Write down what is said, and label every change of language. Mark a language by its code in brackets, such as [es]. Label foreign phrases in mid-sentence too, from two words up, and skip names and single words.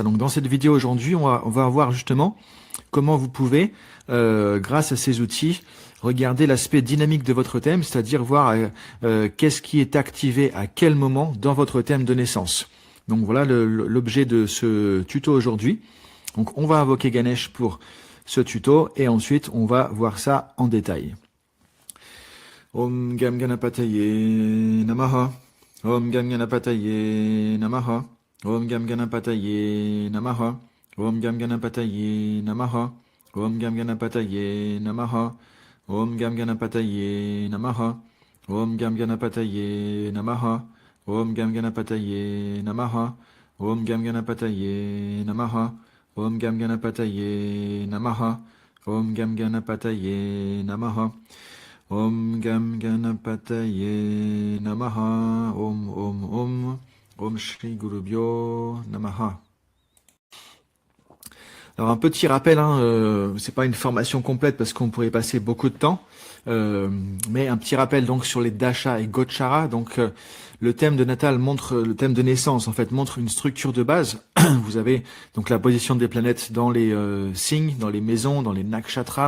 [fr] Donc dans cette vidéo aujourd'hui, on va voir justement comment vous pouvez, grâce à ces outils, regarder l'aspect dynamique de votre thème, c'est-à-dire voir qu'est-ce qui est activé à quel moment dans votre thème de naissance. Donc voilà l'objet de ce tuto aujourd'hui. Donc on va invoquer Ganesh pour ce tuto et ensuite on va voir ça en détail. [sa] ॐ गं गणपतये नमः. ॐ गं गणपतये नमः। ॐ गं गणपतये नमः. ॐ गं गणपतये नमः। ॐ गं गणपतये नमः. ॐ गं गणपतये नमः। ॐ गं गणपतये नमः. ॐ गं गणपतये नमः। ॐ गं गणपतये नमः. ॐ गं गणपतये नमः। ॐ गं गणपतये नमः. ॐ गं गणपतये नमः. Om. ॐ श्री गुरुभ्यो नमः. [fr] Alors un petit rappel, c'est pas une formation complète parce qu'on pourrait passer beaucoup de temps, mais un petit rappel donc sur les dasha et gochara. Donc le thème de natal montre, le thème de naissance en fait montre une structure de base. Vous avez donc la position des planètes dans les signes, dans les maisons, dans les nakshatras.